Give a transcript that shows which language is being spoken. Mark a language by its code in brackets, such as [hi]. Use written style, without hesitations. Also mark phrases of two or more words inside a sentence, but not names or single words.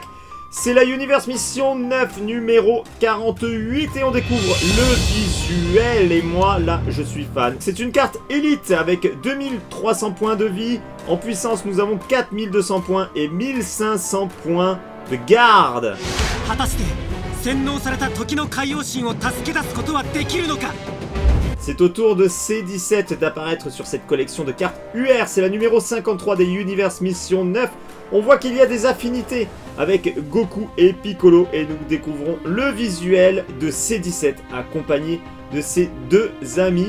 [fr] C'est la Universe Mission 9 numéro 48 et on découvre le visuel et moi là je suis fan. C'est une carte élite avec 2300 points de vie. En puissance nous avons 4200 points et 1500 points de garde. [ja] 果たして洗脳された時の海王神を助け出すことはできるのか。 [fr] C'est au tour de C17 d'apparaître sur cette collection de cartes UR. C'est la numéro 53 des Universe Mission 9. On voit qu'il y a des affinités avec Goku et Piccolo et nous découvrons le visuel de C17 accompagné de ses deux amis.